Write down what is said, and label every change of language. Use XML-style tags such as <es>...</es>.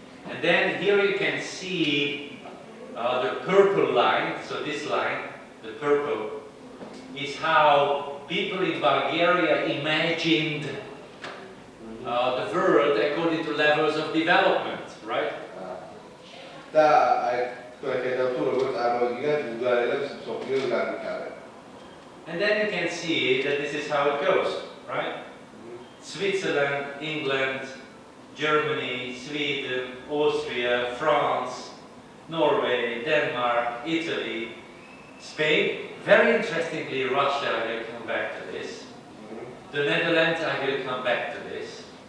<en>And then here you can see the purple line, so this line, the purple, is how people in Bulgaria imagined the world according to levels of development, right?</en> <ka>და აი ვხედავთ როგორც წარმოიდგინეთ ბულგარელებს მსოფლიოს განვითარება.</ka> <en>And then you can see that this is how it goes, right? Switzerland, England, Germany, Sweden, Austria, France, Norway, Denmark, Italy, Spain. Very interestingly, Russia, I will come back to this. The Netherlands, I will come back to this.</en>